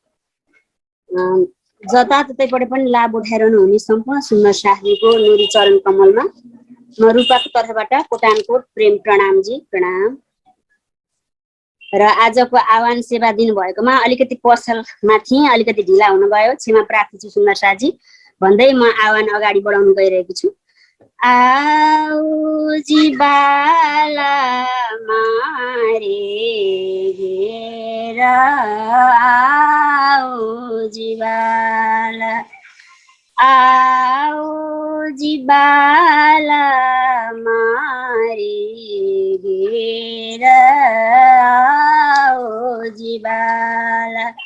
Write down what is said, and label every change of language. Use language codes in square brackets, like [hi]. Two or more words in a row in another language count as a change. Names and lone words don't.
[ne] जताततैबाट पनि लाभ उठाइरहनु हुने सम्पूर्ण सुन्दर साथीको नूरी चरण कमलमा म रूपाको तर्फबाट कोटानकोट प्रेम प्रणाम जी, प्रणाम। र आजको आह्वान सेवा दिनुभएकोमा अलिकति पसलमा थिएँ, अलिकति ढिला हुन गयो, क्षमा प्रार्थी छु सुन्दर साथी भन्दै म आह्वान अगाडि बढाउन गइरहेको छु। [hi] आओ जी बाला मारे घेरा, आओ जी बाला, आओ जी बाला मारे घेरा, आओ जी बाला।